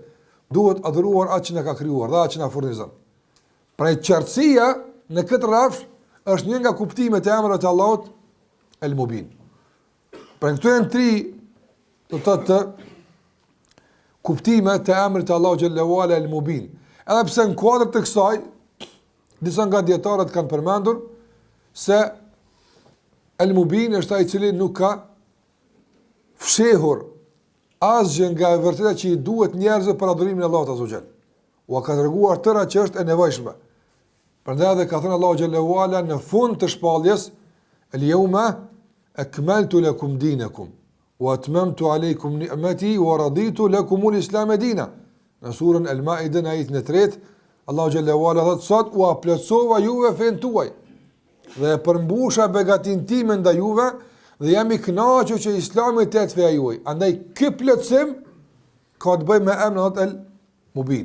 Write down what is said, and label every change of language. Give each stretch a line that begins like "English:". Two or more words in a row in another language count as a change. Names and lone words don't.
Albanian: Duhet adhuruar atë që na ka krijuar, dhe atë që na furnizon. Pra qartësia në këtë rrafsh është një nga kuptimet e emrave të Allahut El-Mubin. Pra këto janë tri të kuptime të emrit Allahu
Arabic: جل وعلا
Albanian: al-Mubin. Edhe pse në kuadër të kësaj disa nga dietarët kanë përmendur se al-Mubin është ai i cili nuk ka fshehur asgjë nga e vërteta që i duhet njerëzve për adhurimin e Allahut
Arabic: عز وجل.
Albanian: U ka treguar tëra që është e nevojshme. Prandaj edhe ka thënë Allahu
Arabic: جل وعلا
Albanian: në fund të shpalljes:
Arabic: "اليوم أكملت لكم دينكم وأتممت عليكم نعمتي ورضيت لكم الإسلام دينا."
Albanian: Në surën Al-Ma'idah ajetin e 3, Allahu
Arabic: جل وعلا
Albanian: thotë: "Sot u plotësova juve fen tuaj dhe e përmbusha begatin time ndaj juve dhe jam i kënaqur që Islami të jetë feja juaj." Andaj ky plotësim ka të bëjë me emrin al-Mubin.